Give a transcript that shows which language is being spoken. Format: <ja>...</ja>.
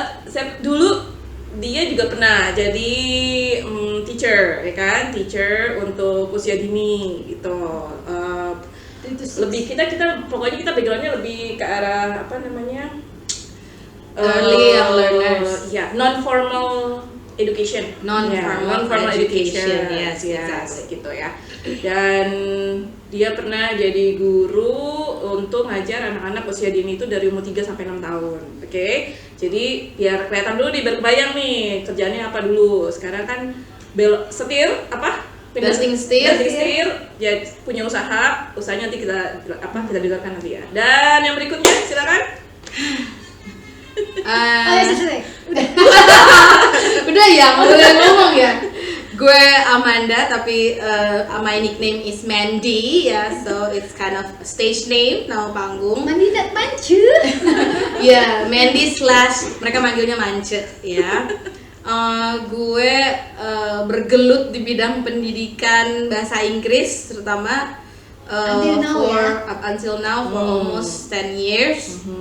<id>Saya dulu dia juga pernah jadi teacher, ya kan? Teacher untuk usia dini gitu. Lebih kita pokoknya kita backgroundnya lebih ke arah apa namanya?</id> <en>Early young learners. Ya, non formal education. Non-formal education, yes, exactly.</en> <id>Gitu ya. Dan dia pernah jadi guru untuk ngajar anak-anak usia dini itu dari umur 3 sampai 6 tahun. Oke. Jadi biar kelihatan dulu nih, biar kebayang nih kerjaannya apa dulu. Sekarang kan setir apa? Banting setir. Ya punya usahanya nanti kita dengarkan nanti ya. Dan yang berikutnya silakan. Oh ya, selesai. Udah. Udah ya, nggak boleh ngomong ya. Gue Amanda, tapi</id> <en>my nickname is Mandy ya, so it's kind of a stage name,</en> <id>nama panggung. Mandi dan mancu. Ya, Mandy / mereka manggilnya Mance ya. Gue bergelut di bidang pendidikan bahasa Inggris terutama</id> <en>Until now, up until now for almost 10 years.</en>